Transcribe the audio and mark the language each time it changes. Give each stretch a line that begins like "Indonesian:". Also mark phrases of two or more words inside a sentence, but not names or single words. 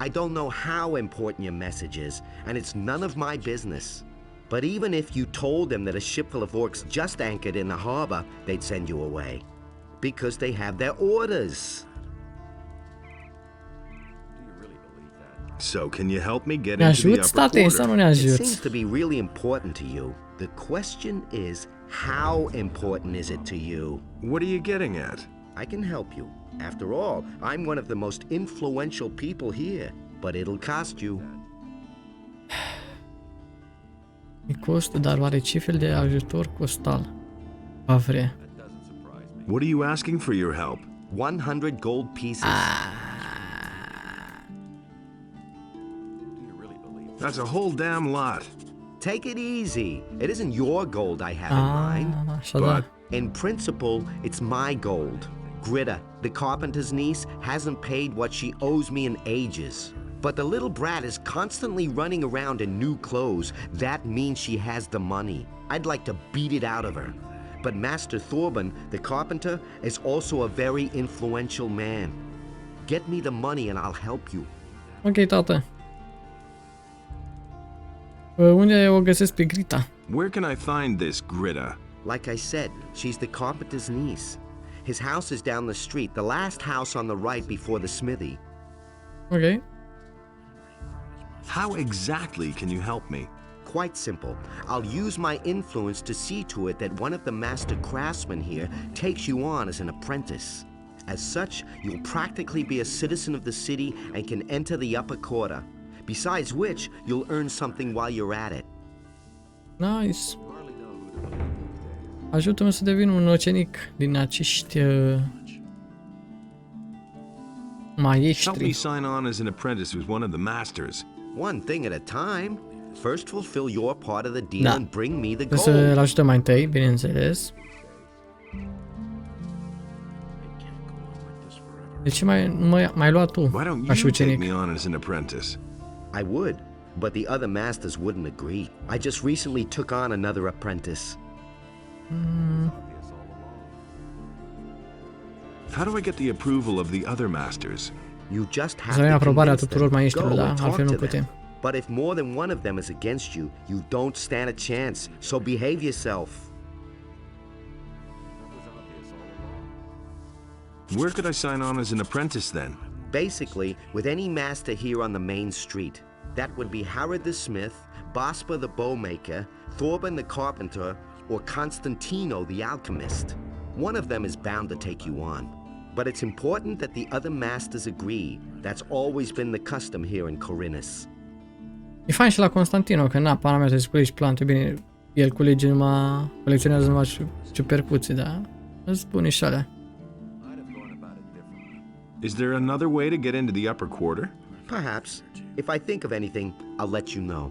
English: I don't know how important your message is, and it's none of my business. But even if you told them that a ship full of orcs just anchored in the harbor, they'd send you away. Because they have their orders. So can you help me get
Romanian: Ne
English: into the
Romanian: ajut,
English: upper state,
Romanian: sau nu
English: quarter?
Romanian: ne
English: It
Romanian: ajut?
English: seems to be really important to you. The question is, how important is it to you? What are you getting at? I can help you. After all, I'm one of the most influential people here. But it'll cost you.
Romanian: E costă, dar oare ce fel de ajutor costal va vrea?
English: What are you asking for your help? 100 gold pieces. That's a whole damn lot. Take it easy. It isn't your gold I have in mind.
Romanian: Așadar.
English: In principle, it's my gold. Gritta, the carpenter's niece, hasn't paid what she owes me in ages. But the little brat is constantly running around in new clothes. That means she has the money. I'd like to beat it out of her. But Master Thorben, the carpenter, is also a very influential man. Get me the money and I'll help you.
Romanian: Ok, tată. Unde o găsesc pe Grita?
English: Where can I find this Gritta? Like I said, she's the carpenter's niece. His house is down the street, the last house on the right before the smithy. Ok. How exactly can you help me? Quite simple. I'll use my influence to see to it that one of the master craftsmen here takes you on as an apprentice. As such, you'll practically be a citizen of the city and can enter the upper quarter. Besides which, you'll earn something while you're at it. Nice.
Romanian: Ajută-mă să devin un ucenic din acești
English: Help me
Romanian: maestri.
English: sign on as an apprentice with one of the masters. One thing at a time. First fulfill your part of the deal
Romanian: Da.
English: and bring me the
Romanian: Trebuie să-l
English: gold.
Romanian: ajutăm mai întâi, bineînțeles. De ce mai luat tu
English: Why don't
Romanian: ca și
English: you take
Romanian: ucenic?
English: me on as an apprentice? I would, but the other masters wouldn't agree. I just recently took on another apprentice. How do I get the approval of the other masters? You just have
Romanian: Să avem
English: to
Romanian: aprobarea
English: convince
Romanian: tuturor
English: them.
Romanian: maestrilor,
English: Go
Romanian: da?
English: and talk
Romanian: Altfel nu
English: to them.
Romanian: putem.
English: But if more than one of them is against you, you don't stand a chance. So behave yourself. Where could I sign on as an apprentice then? Basically, with any master here on the main street. That would be Harrod the smith, Bospa the bowmaker, Thorben the carpenter, or Constantino the alchemist. One of them is bound to take you on. But it's important that the other masters agree. That's always been the custom here in Khorinis.
Romanian: E fain și la Constantino, că na, pana mea să-ți culegi plante, bine, el colecționează numai ciupercuții, da? Îți spune și alea.
English: Is there another way to get into the upper quarter? Perhaps. If I think of anything, I'll let you know.